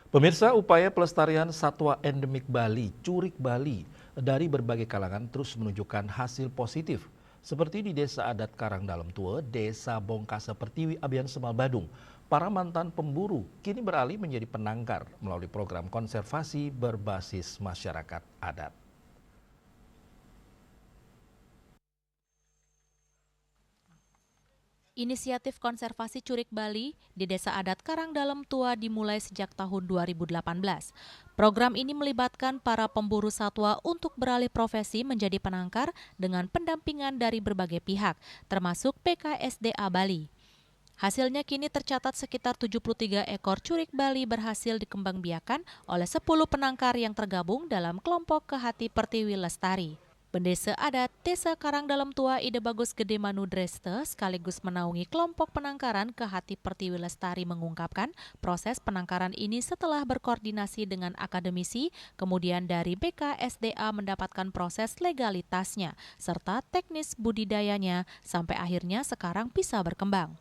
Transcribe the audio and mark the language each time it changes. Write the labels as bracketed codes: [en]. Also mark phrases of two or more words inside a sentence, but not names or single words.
[id] Pemirsa, upaya pelestarian satwa endemik Bali, curik Bali, dari berbagai kalangan terus menunjukkan hasil positif. Seperti di Desa Adat Karangdalam Tua, Desa Bongkasa Pertiwi, Abian Semal Badung. Para mantan pemburu kini beralih menjadi penangkar melalui program konservasi berbasis masyarakat adat. Inisiatif konservasi curik Bali di Desa Adat Karangdalam Tua dimulai sejak tahun 2018. Program ini melibatkan para pemburu satwa untuk beralih profesi menjadi penangkar dengan pendampingan dari berbagai pihak, termasuk PKSDA Bali. Hasilnya kini tercatat sekitar 73 ekor curik Bali berhasil dikembangbiakan oleh 10 penangkar yang tergabung dalam kelompok Kehati Pertiwi Lestari. Pendesa adat Desa Karangdalam Tua Ide Bagus Gede Manu Dreste sekaligus menaungi kelompok penangkaran Kehati Pertiwi Lestari mengungkapkan proses penangkaran ini setelah berkoordinasi dengan akademisi, kemudian dari BKSDA mendapatkan proses legalitasnya serta teknis budidayanya sampai akhirnya sekarang bisa berkembang.